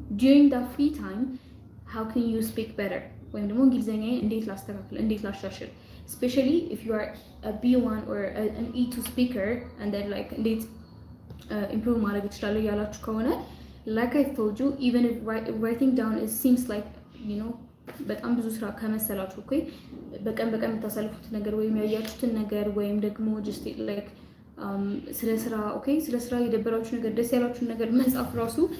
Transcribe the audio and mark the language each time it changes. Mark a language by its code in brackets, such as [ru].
[en] During that free time, how can you speak better? [am] ወይም ደግሞ እንግሊዘኛ እንዴት ላስተካክል እንዴት ላሻሽል? [en] Especially if you are a B1 or an E2 speaker and then like [am] እንዴት improve ማድረግ እችላለሁ ያላችሁ ከሆነ [en] like I told you, even if writing down it seems like you know [am] በጣም ብዙ ስራ ከመሰላችሁ [en] okay በቀን በቀን የምታሳልፉት ነገር ወይም ያያችሁትን ነገር ወይም ደግሞ just like [am] ስለ ስራ okay ስለ ስራ የደበራችሁ ነገር ደስ ያላችሁ ነገር መጻፍ ራሱ